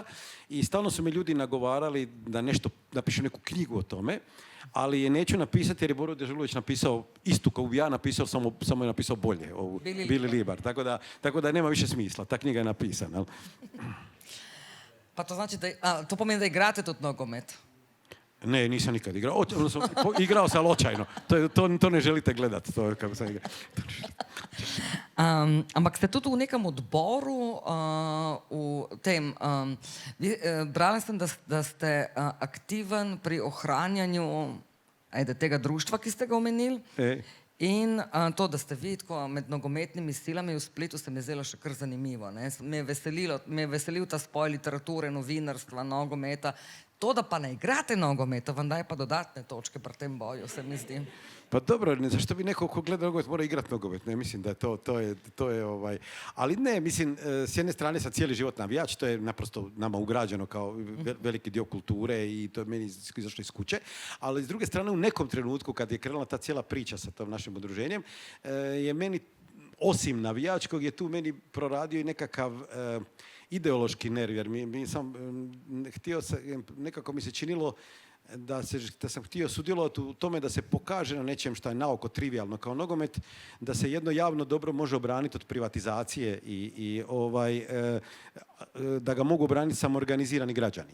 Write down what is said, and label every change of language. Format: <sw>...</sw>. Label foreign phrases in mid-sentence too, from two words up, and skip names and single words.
<hr>I stalno su mi ljudi nagovarali da nešto napišem neku knjigu o tome, ali je neću napisati jer je Boro Dežulović napisao istu kao bi ja napisao, samo je napisao bolje, ovu Bili Libar. Tako da nema više smisla, ta knjiga je napisana. Jel?</hr> <sl>Pa to znači to pomeni da igrate tudi nogomet?</sl> <hr>Ne, nisam nikad igrao. Igrao sam, ali očajno. To ne želite gledati. To je kako sam igrao.</hr> <sl>Ampak ste tudi v nekem odboru, brala sem, da ste aktiven pri ohranjanju tega društva, ki ste ga omenili. In to, da ste vi tako med nogometnimi silami v Splitu, se mi je zdelo še kar zanimivo. Me je veselil ta spoj literature, novinarstva, nogometa. To, da pa ne igrate nogometa, vam daje pa dodatne točke pri tem boju, se mi zdi.</sl> <hr>Pa dobro, zašto bi neko ko gleda nogomet mora igrati nogomet? Ne, mislim da to je Ali ne, mislim, s jedne strane sam cijeli život navijač, to je naprosto nama ugrađeno kao veliki dio kulture i to je meni izašlo iz kuće. Ali s druge strane, u nekom trenutku, kad je krenula ta cijela priča sa tom našim udruženjem, je meni, osim navijačkog, je tu meni proradio i nekakav ideološki nerv, jer nekako mi se činilo da sam htio sudjelovati u tome da se pokaže na nečem što je naoko trivijalno kao nogomet, da se jedno javno dobro može obraniti od privatizacije i da ga mogu obraniti samoorganizirani građani.</hr>